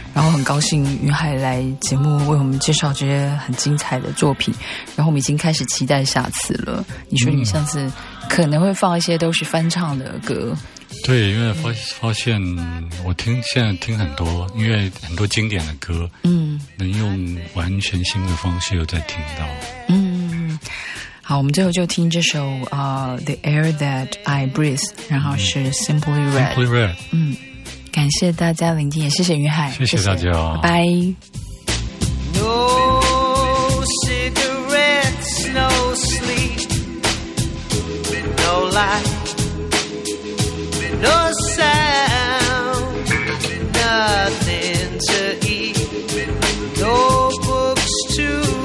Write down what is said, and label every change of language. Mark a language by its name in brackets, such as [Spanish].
[Chinese] 然后很高兴云海来节目为我们介绍这些很精彩的作品，然后我们已经开始期待下次了。你说你上次可能会放一些都是翻唱的歌。对，因为发现我现在听很多，因为很多经典的歌能用完全新的方式又再听到。好，我们最后就听这首The Air That I Breathe， 然后是 Simply Red。 Simply Red。感谢大家聆听，也谢谢云海。谢谢大家。拜。 [English] No cigarettes, no sleep, no light, no sound, nothing to eat, no books to